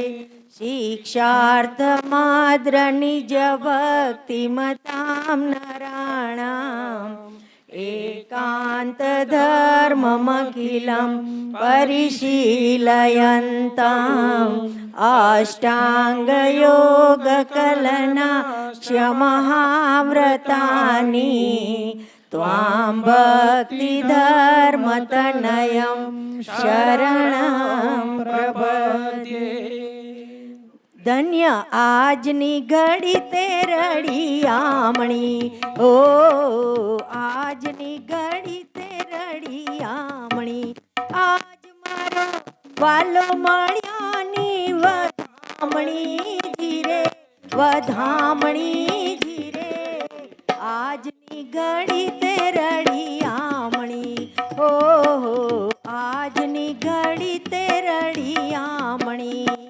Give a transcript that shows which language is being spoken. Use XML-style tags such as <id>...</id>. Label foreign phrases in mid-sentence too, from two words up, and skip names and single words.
<sa>शिक्षार्थमाद्रनिजभक्तिमतां नराणाम् एकान्तधर्ममखिलं परिशीलयन्ताम् अष्टाङ्गयोगकलना क्षमहाव्रतानि त्वां भक्तिधर्मतनयं शरणं प्रपद्ये</sa> <gu>ધન્ય આજની ઘડી તે રડિયામણી ઓ આજની ઘડી તે રડિયામણી આજ મારો વાલો મળ્યાની વધામણી ધીરે વધામણી ધીરે આજની ઘડી તે રડિયામણી ઓ આજની ઘડી તે રડિયામણી</gu>